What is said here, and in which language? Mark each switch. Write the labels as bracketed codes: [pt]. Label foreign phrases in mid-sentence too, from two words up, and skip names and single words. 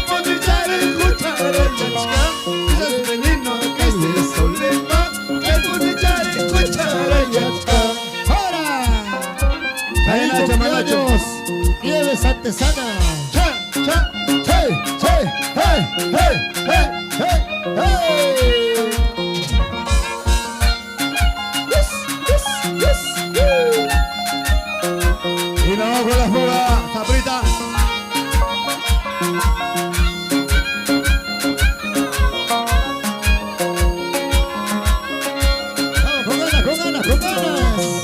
[es] puede echar el cuchara y quizás veneno, quizás solima, se puede echar el cuchara y ¡Ahora! Ahí, Nacho, Manacho. Nieves artesana. cha, cha. ¡Hey, hey, hey, hey, hey, hey, hey! Y nos vamos con la fuga, Sabrita. Vamos, con ganas, con ganas, con ganas.